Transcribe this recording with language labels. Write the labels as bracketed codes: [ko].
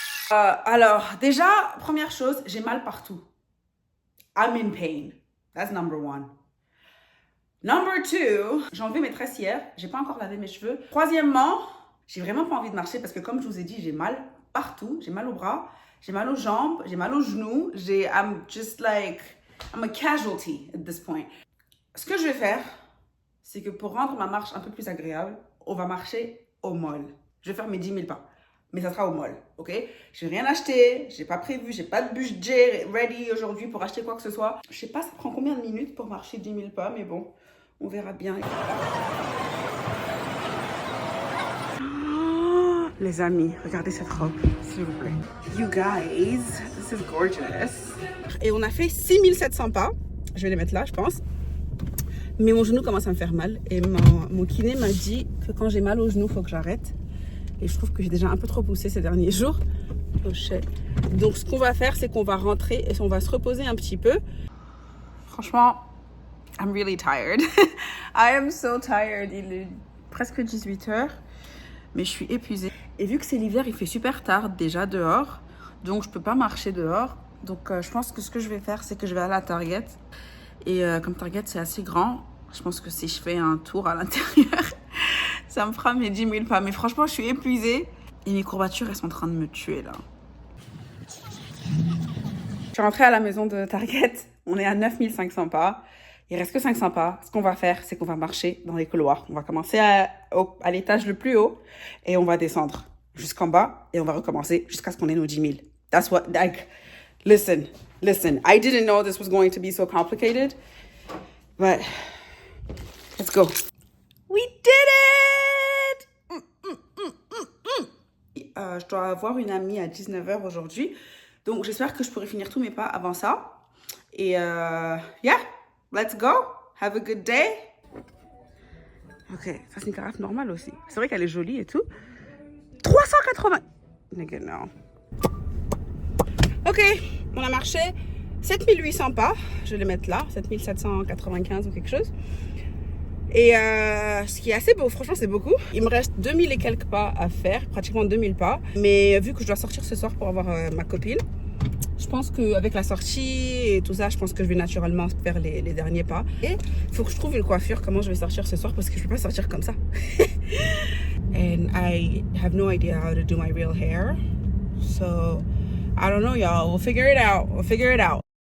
[fr] Alors, déjà, première chose, j'ai mal partout. [en] I'm in pain. That's number 1. Number 2, [fr] j'ai enlevé mes tresses hier. J'ai pas encore lavé mes cheveux. Troisièmement, j'ai vraiment pas envie de marcher parce que comme je vous ai dit, j'ai mal partout. J'ai mal aux bras, j'ai mal aux jambes, j'ai mal aux genoux. [en] I'm a casualty at this point. [fr] Ce que je vais faire, c'est que pour rendre ma marche un peu plus agréable, on va marcher au mall. Je vais faire mes 10 000 pas. Mais ça sera au mall, ok? J'ai rien acheté, j'ai pas prévu, j'ai pas de budget ready aujourd'hui pour acheter quoi que ce soit. Je sais pas, ça prend combien de minutes pour marcher 10 000 pas, mais bon, on verra bien. Oh, les amis, regardez cette robe, s'il vous plaît. [en] You guys, this is gorgeous. [fr] Et on a fait 6700 pas. Je vais les mettre là, je pense. Mais mon genou commence à me faire mal. Et mon kiné m'a dit que quand j'ai mal au genou, il faut que j'arrête. Et je trouve que j'ai déjà un peu trop poussé ces derniers jours. [en] Oh shit. [fr] Donc ce qu'on va faire, c'est qu'on va rentrer et on va se reposer un petit peu. [en] Franchement, I'm really tired. I am so tired. [fr] Il est presque 18h. Mais je suis épuisée. Et vu que c'est l'hiver, il fait super tard déjà dehors. Donc je peux pas marcher dehors. Donc je pense que ce que je vais faire, c'est que je vais aller à Target. Et comme Target, c'est assez grand. Je pense que si je fais un tour à l'intérieur, ça me fera mes 10 000 pas. Mais franchement, je suis épuisée. Et mes courbatures, elles sont en train de me tuer, là. Je suis rentrée à la maison de Target. On est à 9500 pas. Il reste que 500 pas. Ce qu'on va faire, c'est qu'on va marcher dans les couloirs. On va commencer à l'étage le plus haut et on va descendre jusqu'en bas et on va recommencer jusqu'à ce qu'on ait nos 10 000. [en] That's what, like, listen. I didn't know this was going to be so complicated, but let's go. We did it! [fr] Je dois avoir une amie à 19h aujourd'hui. Donc, j'espère que je pourrai finir tous mes pas avant ça. [en] Et yeah, let's go. Have a good day. [fr] Ok, ça c'est une carafe normale aussi. C'est vrai qu'elle est jolie et tout. 380. Nigga, non. Ok, on a marché 7800 pas. Je vais les mettre là, 7795 ou quelque chose. Et ce qui est assez beau, franchement c'est beaucoup. Il me reste 2000 et quelques pas à faire, pratiquement 2000 pas. Mais vu que je dois sortir ce soir pour avoir ma copine, je pense qu'avec la sortie et tout ça, je pense que je vais naturellement faire les derniers pas. Et il faut que je trouve une coiffure, comment je vais sortir ce soir, parce que je ne peux pas sortir comme ça. [en] And I have no idea how to do my real hair. So, I don't know y'all, we'll figure it out.